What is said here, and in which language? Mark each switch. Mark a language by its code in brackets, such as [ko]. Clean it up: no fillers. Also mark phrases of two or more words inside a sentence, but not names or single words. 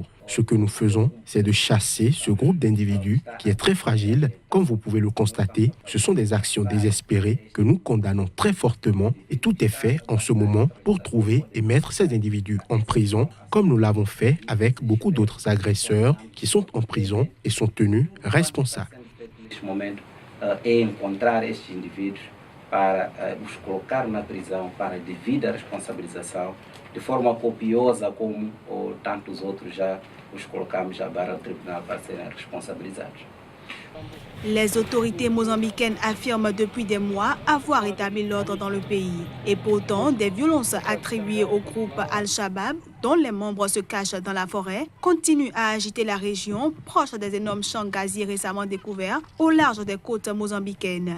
[fr] Ce que nous faisons, c'est de chasser ce groupe d'individus qui est très fragile. Comme vous pouvez le constater, ce sont des actions désespérées que nous condamnons très fortement et tout est fait en ce moment pour trouver et mettre ces individus en prison, comme nous l'avons fait avec beaucoup d'autres agresseurs qui sont en prison et sont tenus responsables. [pt] É encontrar estes indivíduos para os colocar na prisão para devida responsabilização, de forma copiosa como tantos outros já os colocamos já para o tribunal para serem responsabilizados. [fr] Les autorités mozambicaines affirment depuis des mois avoir établi l'ordre dans le pays. Et pourtant, des violences attribuées au groupe Al-Shabaab, dont les membres se cachent dans la forêt, continuent à agiter la région, proche des énormes champs gaziers récemment découverts au large des côtes mozambicaines.